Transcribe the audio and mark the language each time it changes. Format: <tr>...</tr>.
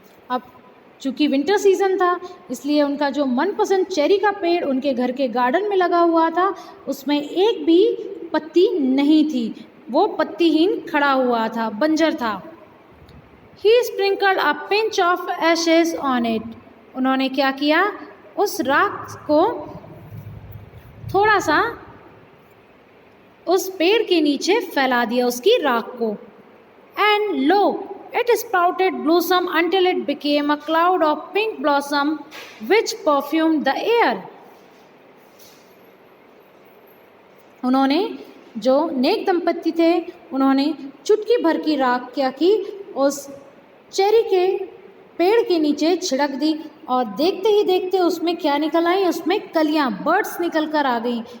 <hi>अब चूँकि winter season था इसलिए उनका जो मनपसंद चेरी का पेड़ उनके घर के गार्डन में लगा हुआ था उसमें एक भी पत्ती नहीं थी, वो पत्तीहीन खड़ा हुआ था, बंजर था।</hi> <en>He sprinkled a pinch of ashes on it.</en> <hi>उन्होंने क्या किया, उस राख को थोड़ा सा उस पेड़ के नीचे फैला दिया, उसकी राख को।</hi> <en>And lo, it sprouted blossom until it became a cloud of pink blossom which perfumed the air.</en> <hi>उन्होंने जो नेक दंपति थे उन्होंने चुटकी भर की राख क्या की, उस चेरी के पेड़ के नीचे छिड़क दी और देखते ही देखते उसमें क्या निकल आई, उसमें कलियां, बर्ड्स निकल कर आ गईं।</hi>